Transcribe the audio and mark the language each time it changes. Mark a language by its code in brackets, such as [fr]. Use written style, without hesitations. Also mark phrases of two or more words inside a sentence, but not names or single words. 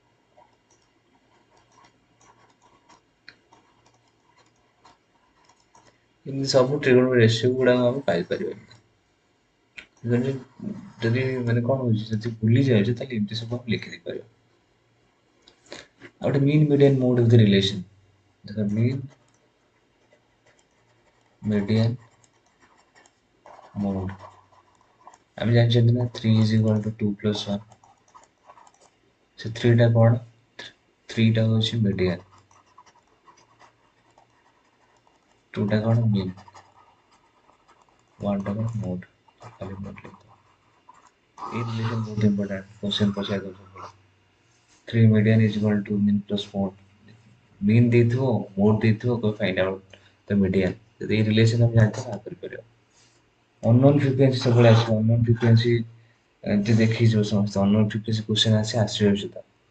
[or] ଏମିତି ସବୁ [en] trigonometry ratio [or] ଗୁଡାକ ଆମେ ପାଇପାରିବା ଯଦି ମାନେ କଣ ହଉଛି ଯଦି ଭୁଲି ଯାଉଛେ ତାହେଲେ ଏମିତି ସବୁ ଆମେ ଲେଖି ଦେଇପାରିବା ଆଉ ଗୋଟେ [en] mean median mode of the relation [or] ଦେଖ mean [en] median mode [or] ଆମେ ଜାଣିଛନ୍ତି ନା [en] 3 is equal to 2 plus 1 [or] ସେ 3 ଟା କଣ 3 ଟା ହଉଛି median 2 ଟା କଣ mean 1 ଟା କଣ mode ଖାଲି mode ଲେଖି ଏଇ ରିଲେସନ ବହୁତ [en] important question [or] ପଚାରି ଦଉଛନ୍ତି [en] 3 median is equal to mean plus mode mean [or] ଦେଇଥିବ mode ଦେଇଥିବ କହିବ [en] find out the median [or] ଯଦି ଏଇ ରିଲେସନ ଆମେ ଜାଣିଥିବା ତାହା କରିପାରିବା [en] unknown frequency [or] ସବୁବେଳେ ଆସିବ [en] unknown frequency [or] ଏମିତି ଦେଖିଯିବ ସମସ୍ତେ [en] unknown frequency question [or] ଆସିବ ସୁଦ୍ଧା